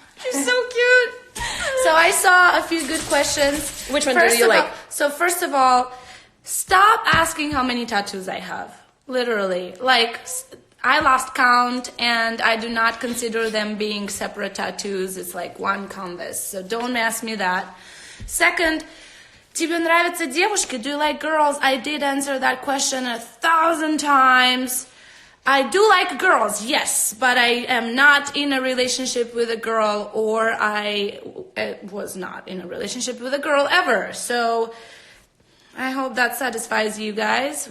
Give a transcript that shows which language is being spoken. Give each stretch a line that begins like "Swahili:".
English: You're so cute. So I saw a few good questions. Which one do you like? So first of all, stop asking how many tattoos I have. Literally. I lost count, and I do not consider them being separate tattoos. It's like one canvas. So don't ask me that.
Russian: Second, тебе нравятся девушки?
English: Do you like girls? I did answer that question 1,000 times. I do like girls, yes, but I am not in a relationship with a girl, or I was not in a relationship with a girl ever. So I hope that satisfies you guys.